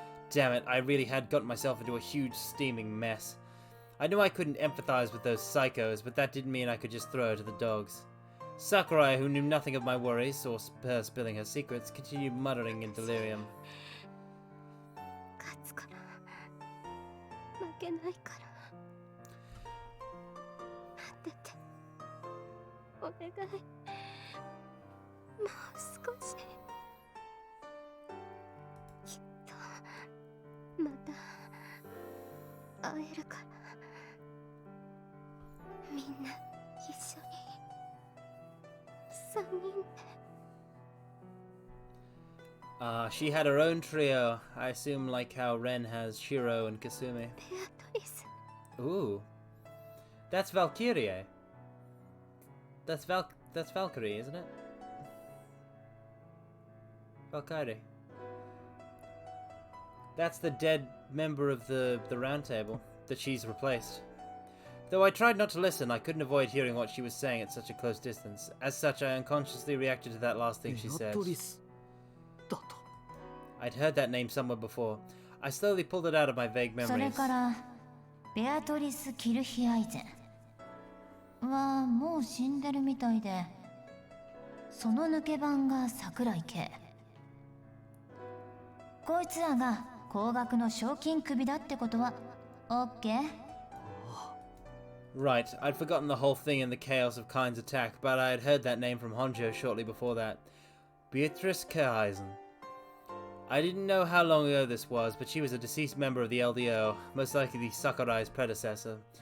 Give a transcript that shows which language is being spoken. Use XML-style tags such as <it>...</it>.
<en>Damn it, I really had gotten myself into a huge steaming mess. I knew I couldn't empathize with those psychos, but that didn't mean I could just throw her to the dogs. Sakurai, who knew nothing of my worries, or her spilling her secrets, continued muttering in delirium.</en> <ja>勝つから負けないから待っててお願いもう少しきっとまた会えるからみんな一緒に3人で</ja> <en>She had her own trio. I assume like how Ren has Shiro and Kasumi. Beatrice. Ooh. That's Valkyrie. That's Valkyrie, isn't it? Valkyrie. That's the dead member of the round table that she's replaced. Though I tried not to listen, I couldn't avoid hearing what she was saying at such a close distance. As such, I unconsciously reacted to that last thing she said. I'd heard that name somewhere before. I slowly pulled it out of my vague</en> <ja>それ</ja> <en>memories.</en> <ja>からベアトリス・キルヒアイゼンはもう死んでるみたいで、その抜け番が桜井圭。こいつらが高額の賞金首だってことは OK？</ja> <en>Right, I'd forgotten the whole thing in the chaos of Kain's attack, but I had heard that name from Honjo shortly before that. Beatrice Kerheisen. I didn't know how long ago this was, but she was a deceased member of the LDO, most likely Sakurai's predecessor.</en>